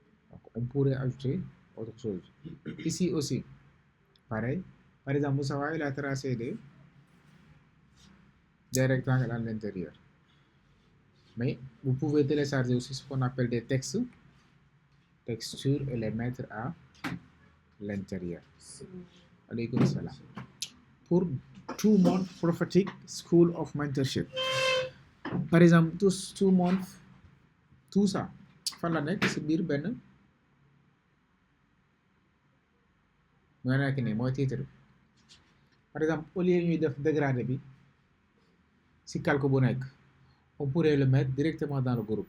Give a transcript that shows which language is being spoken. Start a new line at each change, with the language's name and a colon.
French: Donc, on pourrait ajouter autre chose. Ici aussi, pareil. Par exemple, Moussa il a tracé des rectangles à l'intérieur. Mais vous pouvez télécharger aussi ce qu'on appelle des textures et les mettre à l'intérieur.
Arabic: Alaykoum salam.
English: Pour 2 months prophetic school of mentorship.
French: Par exemple,
English: 2 months,
French: tout ça,
Wolof: fan la nekk si biir benn mooy nekk nii mooy titre bi.
French: Par exemple, au lieu
Wolof: ñuy def
French: dégradé
Wolof: bi si calque bu nekk,
French: on pourrait le mettre directement dans le groupe.